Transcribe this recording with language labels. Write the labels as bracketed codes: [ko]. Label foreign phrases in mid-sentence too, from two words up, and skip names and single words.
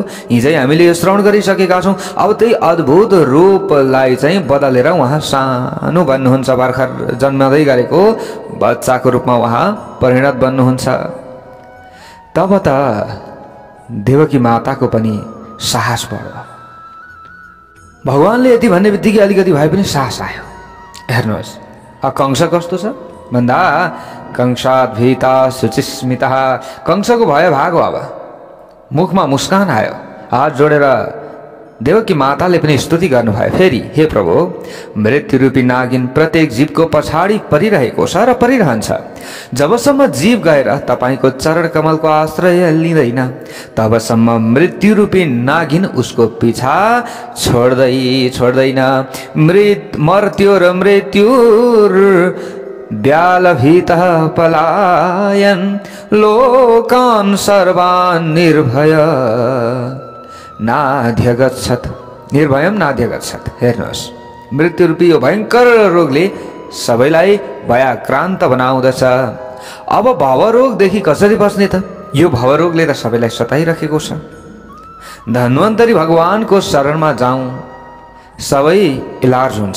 [ne] हिजै हामीले यो श्रवण गरिसकेका छौँ। अब त्यही अद्भुत रूपलाई चाहिँ बदलेर उहाँ सानो बन्नुहुन्छ, भर्खर जन्मदै गरेको बच्चाको रूपमा उहाँ परिणत बन्नुहुन्छ। तब त देवकी माताको पनि साहस बढ्यो। भगवानले यति भन्ने बित्तिकै अलिकति भए पनि साहस आयो। हेर्नुहोस् कंस कस्तो छ भन्दा [sa] कंसात् भीता शुचिस्मितः। [ne] कंसको भय भागो। अब मुखमा मुस्कान आयो। हात जोडेर देवकी माताले पनि स्तुति गर्नुभयो। फेरि हे प्रभु, मृत्युरूपी नागिन प्रत्येक जीवको पछाडि परिरहेको छ र परिरहन्छ। जबसम्म जीव गएर तपाईको चरण कमलको आश्रय लिँदैन तबसम्म मृत्युरूपी नागिन उसको पिछा छोड्दैन। [sa] मर्त्योर मृत्युर व्यालभीतः पलायन लोकान् सर्वान् निर्भय नाध्यगच्छत्। निर्भयम नाध्यगच्छत्। [ne] हेर्नुहोस्, मृत्युरूपी यो भयङ्कर रोगले सबैलाई भयाक्रान्त बनाउँदछ। अब भवरोगदेखि कसरी बच्ने त? यो भवरोगले त सबैलाई सताइरहेको छ। धन्वन्तरी भगवानको शरणमा जाउँ, सबै इलाज हुन्छ।